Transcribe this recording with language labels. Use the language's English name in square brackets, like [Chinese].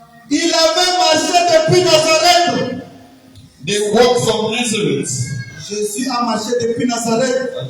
[French] Il avait marché depuis Nazareth. [English] They walked from Nazareth. [French] Jésus a marché depuis Nazareth.